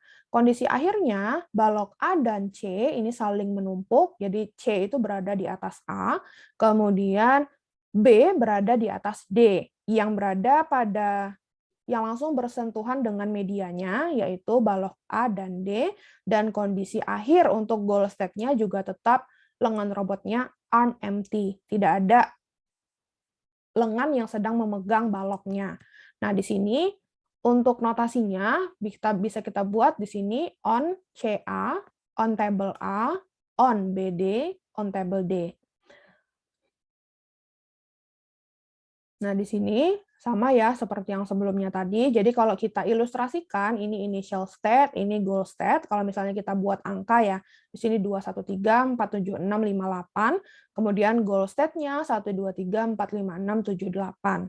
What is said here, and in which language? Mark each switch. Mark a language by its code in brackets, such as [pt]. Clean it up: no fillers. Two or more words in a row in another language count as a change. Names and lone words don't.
[id] Kondisi akhirnya, balok A dan C ini saling menumpuk, jadi C itu berada di atas A, kemudian B berada di atas D, yang berada pada yang langsung bersentuhan dengan medianya, yaitu balok A dan D, dan kondisi akhir untuk [en] goal state- [id] nya juga tetap lengan robotnya [en] arm empty, [id] tidak ada lengan yang sedang memegang baloknya. Nah, di sini untuk notasinya bisa kita buat di sini [en] on CA, on table A, on BD, on table D. [id] Nah, di sini Sama ya, seperti yang sebelumnya tadi. Jadi kalau kita ilustrasikan, ini [en] initial state, [id] ini [en] goal state. [id] Kalau misalnya kita buat angka ya, di sini 2, 1, 3, 4, 7, 6, 5, 8. Kemudian [en] goal state- [id] nya 1, 2, 3, 4, 5, 6, 7, 8.